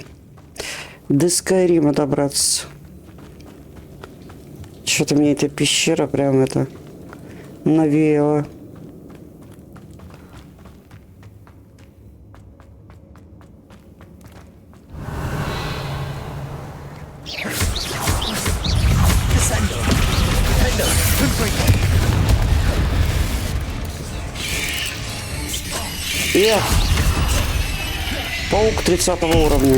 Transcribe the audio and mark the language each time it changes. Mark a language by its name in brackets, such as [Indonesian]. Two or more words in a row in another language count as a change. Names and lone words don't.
[Russian] До Скайрима добраться. Что-то мне эта пещера прям это... навеяла. [Latin] Descendo. Defendo. Confringo. [Russian] Паук 30 уровня.